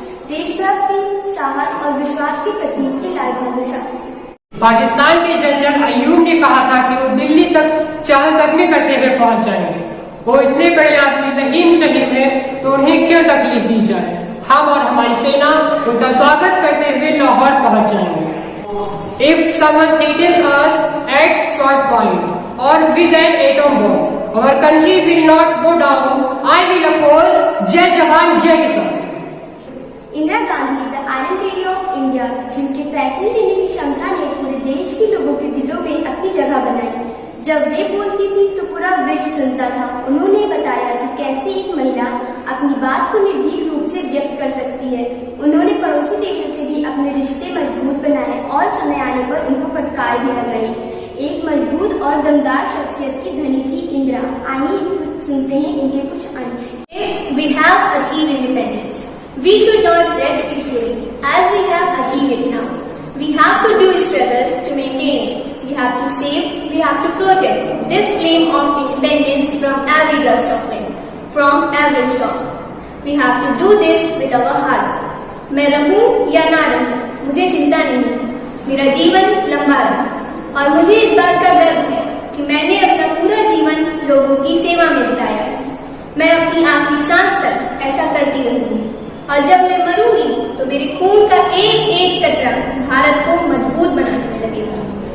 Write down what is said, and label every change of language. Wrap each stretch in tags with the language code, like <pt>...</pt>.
<hi>देशभक्ति, साहस और विश्वास के प्रतीक थे लाल बहादुर शास्त्री। पाकिस्तान के जनरल अय्यूब ने कहा था कि वो दिल्ली तक चहलकदमी करते हुए पहुंच जाएंगे। वो इतने बड़े आदमी रहीम शरीफ है, तो उन्हें क्यों तकलीफ दी जाए। हम और हमारी सेना उनका स्वागत करते हुए लाहौर पहुंच जाएंगे।</hi> <en>If someone threatens us at sword point or with an atom bomb, our country will not go down. I will oppose</en> <hi>जय जवान जय किसान। Indira Gandhi,</hi> <en>the iron lady of India,</en> <hi>जिनके फैसले लेने की क्षमता ने पूरे देश के लोगों के दिलों में अपनी जगह बनाई। जब वे बोलती थी तो पूरा विश्व सुनता था। उन्होंने बताया कि कैसे एक महिला अपनी बात को निर्भीक रूप से व्यक्त कर सकती है। उन्होंने पड़ोसी देशों से भी अपने रिश्ते मजबूत बनाए और समय आने पर उनको फटकार भी लगाई। एक मजबूत और दमदार शख्सियत की धनी थी इंदिरा। आइए सुनते हैं इनके कुछ अंश।</hi> <en>We have achieved independence. We should not rest peacefully as we have achieved it now. We have to do struggle to maintain it. We have to save. We We have to protect this flame of independence from every gust of wind, from every storm. We have to do this with our heart.</en> <hi>मैं रहूं या ना रहूं, मुझे चिंता नहीं, मेरा जीवन लंबा रहा और मुझे इस बात का गर्व है कि मैंने अपना पूरा जीवन लोगों की सेवा में बिताया है। मैं अपनी आखिरी सांस तक ऐसा करती रहूंगी और जब मैं मरूंगी तो मेरे खून का एक एक कतरा भारत को मजबूत बनाने में लगेगा।</hi>